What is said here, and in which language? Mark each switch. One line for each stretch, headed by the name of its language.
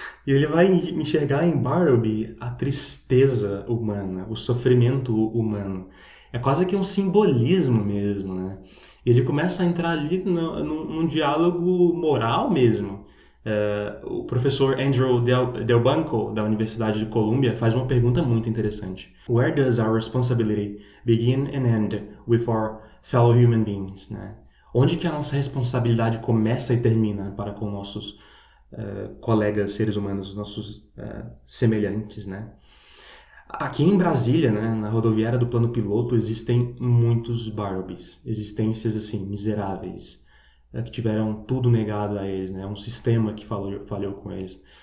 Portuguese: E ele vai enxergar em Bartleby a tristeza humana, o sofrimento humano. É quase que um simbolismo mesmo, né? E ele começa a entrar ali num diálogo moral mesmo. O professor Andrew Delbanco, da Universidade de Columbia, faz uma pergunta muito interessante.
English: Where does our responsibility begin and end with our fellow human beings, né?
Portuguese: Onde que a nossa responsabilidade começa e termina para com nossos colegas seres humanos, nossos semelhantes, né? Aqui em Brasília, né, na rodoviária do Plano Piloto, existem muitos Barrobys. Existências, assim, miseráveis, que tiveram tudo negado a eles, né? Um sistema que falhou com eles.